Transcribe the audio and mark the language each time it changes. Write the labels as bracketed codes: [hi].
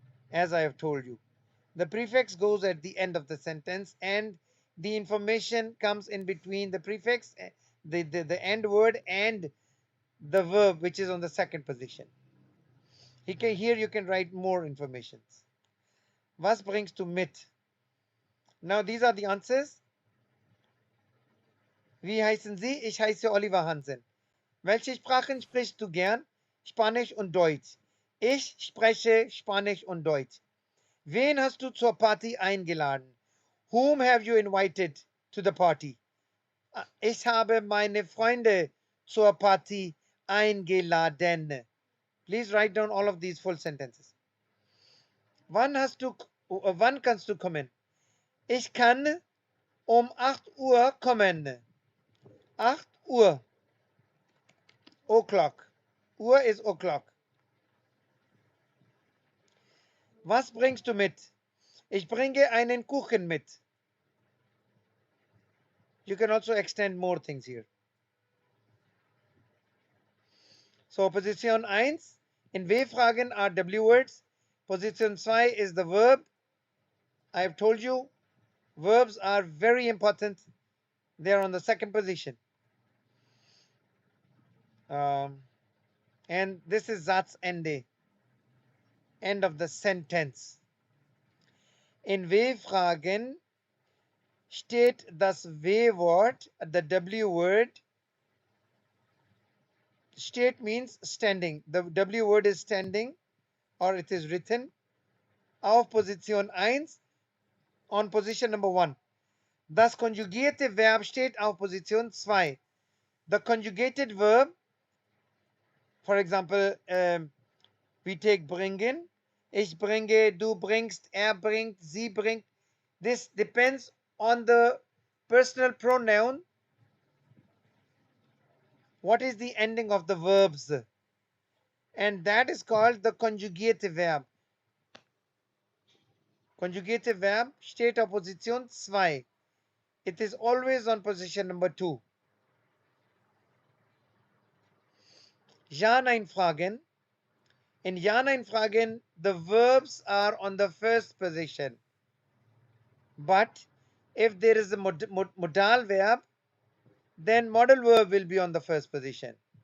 [en] As I have told you, the prefix goes at the end of the sentence and the information comes in between the prefix, the end word, and the verb, which is on the second position. Here you can write more informations. [de] Was bringst du mit? [en] Now these are the answers. [de] Wie heißen Sie? Ich heiße Oliver Hansen. Welche Sprachen sprichst du gern? Spanisch und Deutsch. Ich spreche Spanisch und Deutsch. Wen hast du zur Party eingeladen? [en] Whom have you invited to the party? [de] Ich habe meine Freunde zur Party eingeladen. [en] Please write down all of these full sentences. [de] Wann kannst du kommen? Ich kann um 8 Uhr kommen. 8 Uhr. [en] O'clock. Uhr is o'clock. [de] Was bringst du mit? Ich bringe einen Kuchen mit. [en] You can also extend more things here. So Position 1, in W-Fragen are W words. Position 2 is the verb. I have told you, verbs are very important. They are on the second position. And this is Satzende, end of the sentence. [de] In W-Fragen steht das W-Wort, [en] the W-word. Steht means standing. The W word is standing, or it is written. [de] Auf Position 1, [en] on position number 1. [de] Das konjugierte Verb steht auf Position 2. [en] The conjugated verb, for example, we take bringen. [de] Ich bringe, du bringst, er bringt, sie bringt. [en] This depends on the personal pronoun. What is the ending of the verbs? And that is called the conjugative verb. Conjugative verb [de] steht auf Position 2. [en] It is always on position number 2. Ja-Nein-Fragen. In Ja-Nein-Fragen, the verbs are on the first position. But if there is a modal verb, then modal verb will be on the first position.